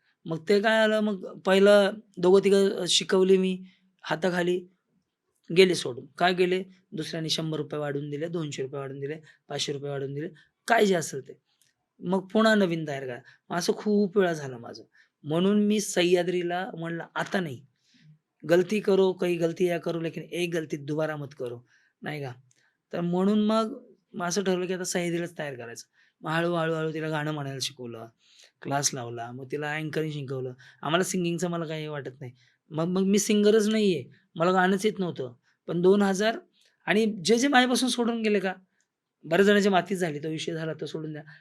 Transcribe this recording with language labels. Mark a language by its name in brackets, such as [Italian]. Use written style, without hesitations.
[Marathi] मग ते काय आलं, मग पहिलं दोघं-तिघं शिकवली मी हाताखाली, गेले सोडून. काय गेले? दुसऱ्याने ₹100 वाढवून दिले, ₹200 वाढवून दिले, ₹500 वाढवून दिले, काय जे असेल ते. मग पुन्हा नवीन तयार करा. मग असं खूप वेळा झालं माझं. म्हणून मी सह्याद्रीला म्हणलं, "आता नाही. [Hindi] गलती करो, कही गलतियाँ करो, लेकिन एक गलती दोबारा मत करो." [Marathi] नाही का? तर म्हणून मग असं ठरवलं, की आता सह्याद्रीलाच तयार करायचं. मग हळू तिला गाणं म्हणायला शिकवलं. क्लास लावला. मग तिला अँकरिंग शिकवलं. आम्हाला सिंगिंगचं मला काही वाटत नाही. मग मी सिंगरच नाहीये. मला गाणंच येत नव्हतं. पण 2000 आणि जे माझ्यापासून सोडून गेले का, बऱ्याच जणांची मातीच झाली. तो विषय झाला तो सोडून द्या.